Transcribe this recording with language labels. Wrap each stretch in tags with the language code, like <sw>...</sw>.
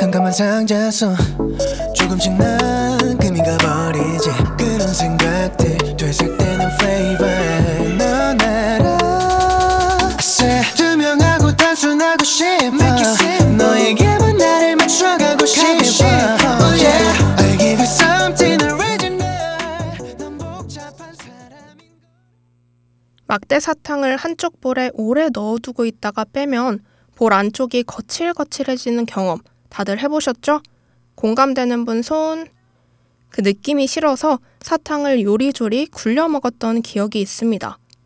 <ko>상자서 조금씩 난 금이 가버리지 그런 생각들 되새기는 flavor 넌 알아</ko> <en>I said</en> <ko>투명하고 단순하고 싶어</ko> <en>Make it simple</en> <ko>너에게만 나를 맞춰가고 싶어 가고 싶어</ko> <en>oh yeah. I'll give you something original</en> <ko>넌 복잡한 사람인 막대 사탕을 한쪽 볼에 오래 넣어두고 있다가 빼면 볼 안쪽이 거칠거칠해지는 경험 다들 해보셨죠? 공감되는 분 손. 그 느낌이 싫어서 사탕을 요리조리 굴려 먹었던 기억이 있습니다.</ko>